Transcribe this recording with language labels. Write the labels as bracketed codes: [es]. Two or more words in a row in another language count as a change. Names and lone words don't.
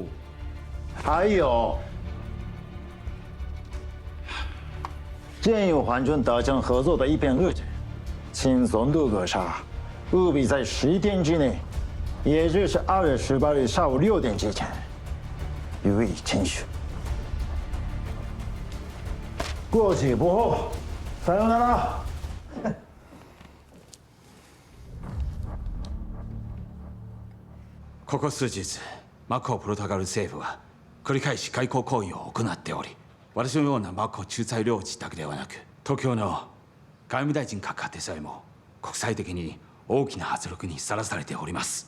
[zh] 还有，建议皇军达成合作的一篇日程， 请总督阁下务必在10天之内，也就是2月18日下午6点之前，予以签署。过期不候， [ja] さようなら。ここ数日、マコポルトガル政府は繰り返し外交行為を行っており、私のようなマコ仲裁領事だけではなく、東京の外務大臣閣下でさえも国際的に大きな圧力にさらされております。